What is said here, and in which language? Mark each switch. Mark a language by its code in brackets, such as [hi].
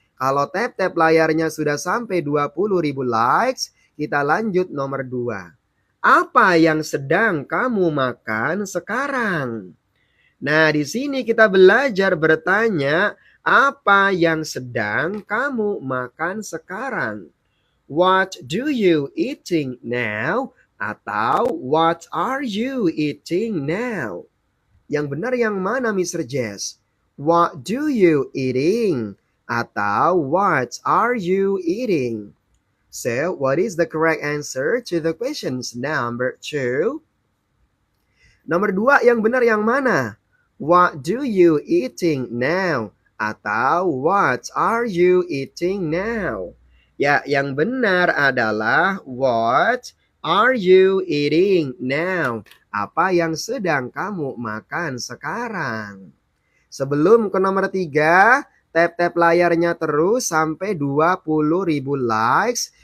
[id] Kalau tap-tap layarnya sudah sampai 20.000 likes, kita lanjut nomor 2. Apa yang sedang kamu makan sekarang? Nah, di sini kita belajar bertanya, apa yang sedang kamu makan sekarang? [en] What do you eating now? Atau what are you eating now? [id] Yang benar yang mana, Mr. Jess? [en] What do you eating? Atau what are you eating? So, what is the correct answer to the questions number 2? [id] Nomor 2 yang benar yang mana? [en] What do you eating now? Atau what are you eating now? [id] Ya, yang benar adalah [en] what are you eating now? [id] Apa yang sedang kamu makan sekarang? Sebelum ke nomor 3, tap-tap layarnya terus sampai 20.000 likes.